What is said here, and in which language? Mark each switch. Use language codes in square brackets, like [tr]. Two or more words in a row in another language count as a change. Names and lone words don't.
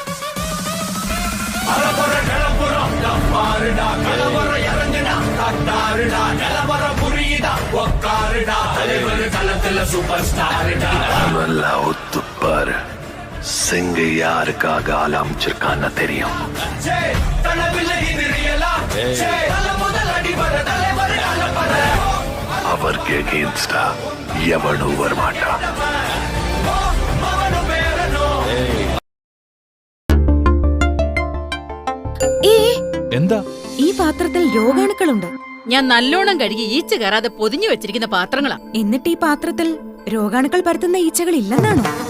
[ta] நல்லா ஒத்துப்பாரு. சிங்க யாருக்காக ஆள் அமைச்சிருக்கான்னு தெரியும். அவருக்கு எகெயின்ஸ்டா எவனும் வரமாட்டான். [ml] എന്താ ഈ പാത്രത്തിൽ രോഗാണുക്കളുണ്ട്. ഞാൻ നല്ലോണം കഴുകി ഈച്ച കയറാതെ പൊതിഞ്ഞു വെച്ചിരിക്കുന്ന പാത്രങ്ങളാ. എന്നിട്ട് ഈ പാത്രത്തിൽ രോഗാണുക്കൾ പരത്തുന്ന ഈച്ചകൾ ഇല്ലെന്നാണോ?